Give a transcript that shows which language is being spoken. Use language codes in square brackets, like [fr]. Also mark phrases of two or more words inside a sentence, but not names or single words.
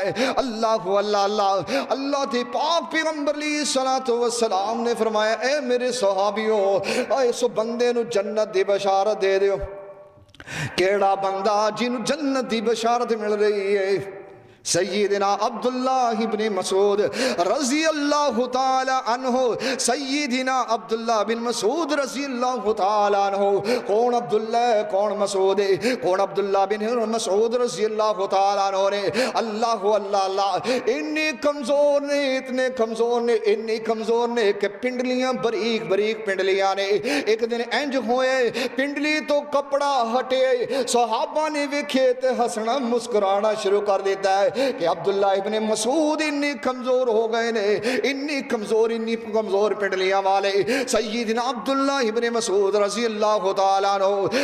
[pa] ਅੱਲਾਹ ਅੱਲਾਹ ਅੱਲਾਹ ਅੱਲਾਹ ਦੇ ਪਾਕ ਪੈਗੰਬਰ [ar] عليه الصلاة والسلام [pa] ਨੇ ਫ਼ਰਮਾਇਆ ਏ ਮੇਰੇ ਸਹਾਬੀਓ, ਇਸ ਬੰਦੇ ਨੂੰ ਜੰਨਤ ਦੀ ਬਸ਼ਾਰਤ ਦੇ ਦਿਓ। ਕਿਹੜਾ ਬੰਦਾ ਜਿਨ੍ਹੋਂ ਜੰਨਤ ਦੀ ਬਸ਼ਾਰਤ ਮਿਲ ਰਹੀ ਹੈ? सय्यदना अब्दुल्लाह इब्न मसूद [ar] رضي الله تعالى عنه, [pa] सय्यदना अब्दुल्लाह बिन मसूद [ar] رضي الله تعالى عنه. [pa] ਕੌਣ ਅਬਦੁੱਲਾ ਹੈ, ਕੌਣ ਮਸੂਦ ਹੈ? ਕੌਣ ਅਬਦੁੱਲਾਹ ਬਿਨ ਮਸੂਦ [ar] رضي الله تعالى عنه [pa] ਨੇ ਅੱਲਾਹ ਅੱਲਾਹ ਅੱਲਾਹ ਇੰਨੇ ਕਮਜ਼ੋਰ ਨੇ, ਇਤਨੇ ਕਮਜ਼ੋਰ ਨੇ, ਇੰਨੀ ਕਮਜ਼ੋਰ ਨੇ ਕਿ ਪਿੰਡਲੀਆਂ ਬਾਰੀਕ ਬਾਰੀਕ ਪਿੰਡਲੀਆਂ ਨੇ। ਇੱਕ ਦਿਨ ਇੰਜ ਹੋਏ ਪਿੰਡਲੀ ਤੋ ਕੱਪੜਾ ਹਟੇ, ਸਹਾਬਾ ਨੇ ਵੇਖੇ ਤੇ ਹੱਸਣਾ ਮੁਸਕੁਰਾਣਾ ਸ਼ੁਰੂ ਕਰ ਦੇਤਾ ਹੈ ਕਿ ਅਬਦੁੱਲਾ ਇਬਨੇ ਮਸੂਦ ਇੰਨੀ ਕਮਜ਼ੋਰ ਹੋ ਗਏ ਨੇ, ਇੰਨੀ ਕਮਜ਼ੋਰ ਪਿੰਡਲੀਆਂ ਵਾਲੇ ਸੱਯਦਨਾ ਅਬਦੁੱਲਾ ਇਬਨੇ ਮਸੂਦ [ar] رضي الله تعالى عنه.